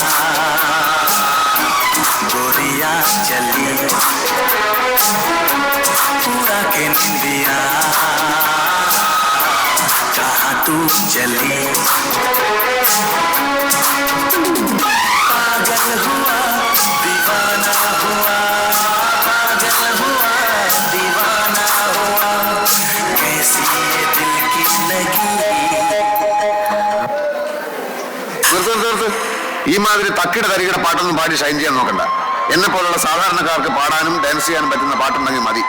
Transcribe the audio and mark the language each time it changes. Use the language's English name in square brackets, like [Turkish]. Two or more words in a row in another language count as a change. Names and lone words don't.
[Hindi] गोरिया चली, पूरा के निंदिया कहाँ तू चली, पागल हुआ दीवाना हुआ, पागल हुआ दीवाना हुआ, कैसी ये दिल की लगी. [Malayalam] ഈ മാതിരി തക്കിട തരികിട പാട്ടൊന്നും പാടി ഷൈൻ ചെയ്യാൻ നോക്കണ്ട. എന്നെ പോലുള്ള സാധാരണക്കാർക്ക് പാടാനും ഡാൻസ് ചെയ്യാനും പറ്റുന്ന പാട്ടുണ്ടെങ്കിൽ മതി.